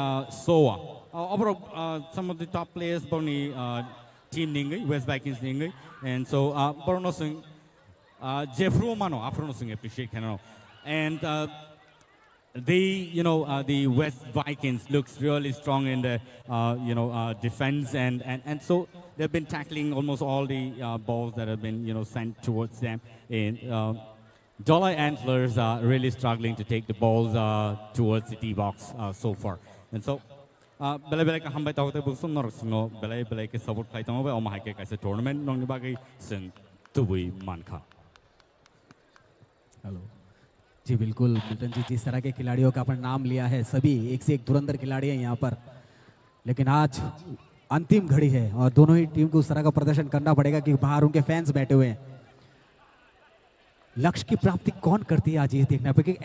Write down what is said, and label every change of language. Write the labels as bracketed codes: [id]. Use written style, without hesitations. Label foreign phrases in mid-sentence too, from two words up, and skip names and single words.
[en] Overall, some of the top players, [trp] Boni team ningai, West Vikings ningai, [en] and so Bruno Singh, Jeffro Mano, Afro Singh appreciate Canano, and the West Vikings looks really strong in the defense, and so they've been tackling almost all the balls that have been sent towards them. And Dollar Antlers are really struggling to take the balls towards the D box so far, and so. [trp] Belai ka hambai tahu te busum nor singo belai ke support kai tahu be omah ke kaise tournament nong ni bagai sing tubui manka. [hi] हेलो जी बिल्कुल मिल्टन जी, जिस तरह के खिलाड़ियों का अपन नाम लिया है सभी एक से एक धुरंधर खिलाड़ी हैं यहाँ पर, लेकिन आज अंतिम घड़ी है और दोनों ही टीम को उस तरह का प्रदर्शन करना पड़ेगा कि बाहर उनके फैंस बैठे हुए हैं। लक्ष्य की प्राप्ति कौन करती है आज ये देखना पड़ेगा।